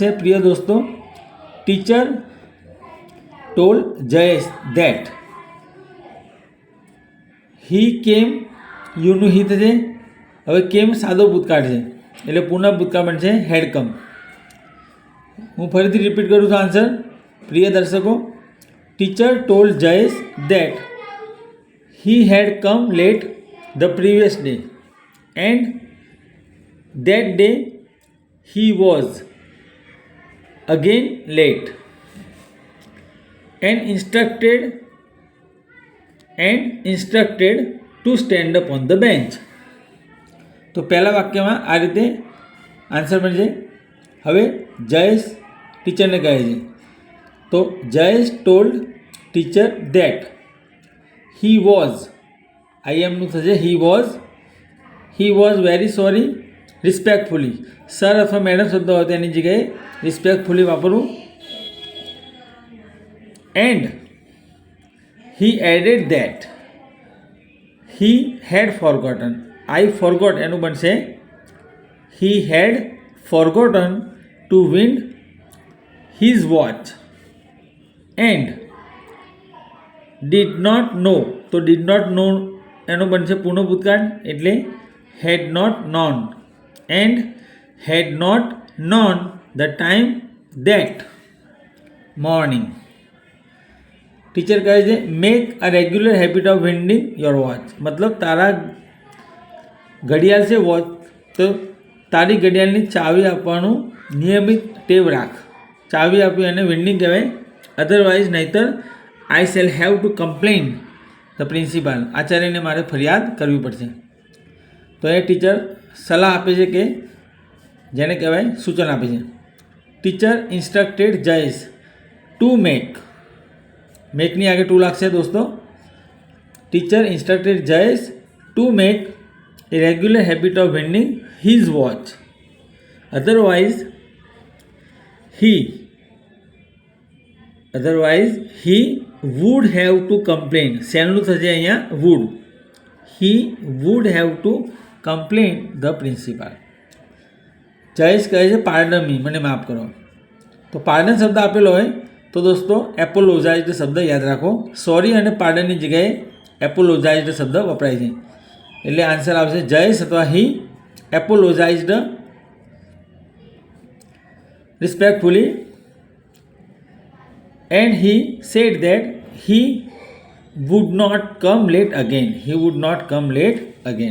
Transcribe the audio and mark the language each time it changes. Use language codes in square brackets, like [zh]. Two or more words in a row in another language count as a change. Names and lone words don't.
[gu] પ્રિય દોસ્તો, [en] Teacher told Jayesh that he came. [gu] યુનું હી થશે. હવે કેમ સાદો ભૂતકાળ છે એટલે પૂર્ણ ભૂતકાળ બનશે [en] had come. [gu] હું ફરીથી રિપીટ કરું છું આન્સર. પ્રિય દર્શકો, [en] Teacher told Jayesh that he had come late the previous day and that day he was again late and instructed to stand up on the bench. [gu] તો પહેલા વાક્યમાં આ રીતે આન્સર બનશે. હવે જયેશ ટીચરને કહે છે તો [en] Jayesh told teacher that he was, I am [gu] નું થશે [en] he was very sorry respectfully. [gu] સર અથવા મેડમ શબ્દ હોય તેની જગ્યાએ રિસ્પેક્ટફુલી વાપરવું. [en] and he added that he had forgotten. I forgot [gu] એનું બનશે [en] he had forgotten to wind his watch and did not know. તો did not know [gu] એનું બનશે પૂર્ણ ભૂતકાળ એટલે [en] had not known and had not known the time that morning. [gu] ટીચર કહે છે [en] make a regular habit of winding your watch. [gu] મતલબ તારા ઘડિયાળ છે વોચ, તો તારી ઘડિયાળની ચાવી આપવાનું નિયમિત ટેવ રાખ. ચાવી આપી અને વિન્ડિંગ કહેવાય. અધરવાઇઝ નહીતર [en] I shall have to complain the principal. [gu] આચાર્યને મારે ફરિયાદ કરવી પડશે. તો એ ટીચર સલાહ આપે છે કે જેને કહેવાય સૂચન આપે છે. [en] teacher instructed Jayesh to મેકની [gu] આગળ ટુ લાગશે દોસ્તો. [en] Teacher instructed Jayesh to make a regular habit of bending his watch. Otherwise, he would have to complain. [gu] શેનું થશે અહીંયા would. [en] He would have to complain the principal. [gu] જયેશ કહે છે [en] pardon me, [gu] મને માફ કરો. તો પાર્ડન શબ્દ આપેલો હોય તો દોસ્તો એપોલોજાઇઝડ શબ્દ યાદ રાખો. સોરી અને પાર્ડનની જગ્યાએ એપોલોજાઇઝડ શબ્દ વપરાય છે. એટલે આન્સર આવશે જયેશ અથવા [en] he apologized respectfully and he said that he would not come late again.